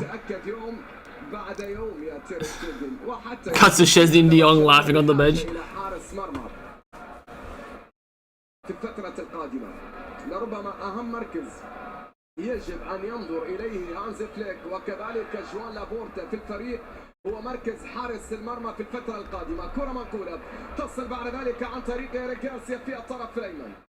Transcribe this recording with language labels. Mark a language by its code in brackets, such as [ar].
[ar] تأكد يوم بعد يوم يا تير شتيجن وحتى [en] Cuts to Chesney and De Jong laughing on the bench. [ar] حارس مرمى في الفترة القادمة. لربما أهم مركز يجب أن ينظر إليه هانز فليك وكذلك جوان لابورتا في الفريق هو مركز حارس المرمى في الفترة القادمة. كرة منقولة تصل بعد ذلك عن طريق إيريك غارسيا في الطرف الأيمن.